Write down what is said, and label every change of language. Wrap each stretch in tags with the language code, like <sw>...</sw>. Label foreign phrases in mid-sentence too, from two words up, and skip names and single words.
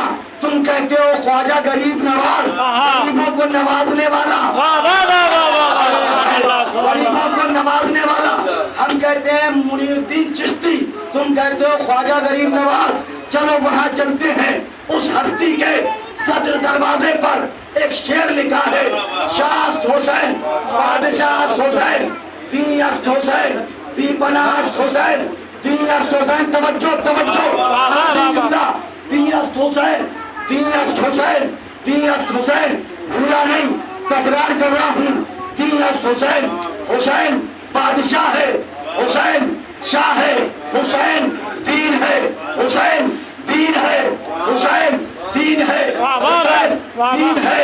<ur>تم کہتے ہو خواجہ غریب نواز, غریبوں کو نوازنے والا, غریبوں کو نوازنے والا. ہم کہتے ہیں معین الدین چشتی, تم کہتے ہو خواجہ غریب نواز. چلو وہاں چلتے ہیں. اس ہستی کے صدر دروازے پر ایک شعر لکھا ہے,</ur> <fa>شاہ است حسین بادشاہ است حسین دی است حسین دی پناہ است حسین دی است حسین. توجہ توجہ, دی است حسین دی است حسین دی است حسین.</fa> <ur>بھولا نہیں, تکرار کر رہا ہوں.</ur> <fa>دی است حسین,</fa> <ur>حسین بادشاہ ہے, حسین شاہ ہے, حسین دین ہے, حسین دین ہے, حسین دین ہے, حسین دین ہے.</ur>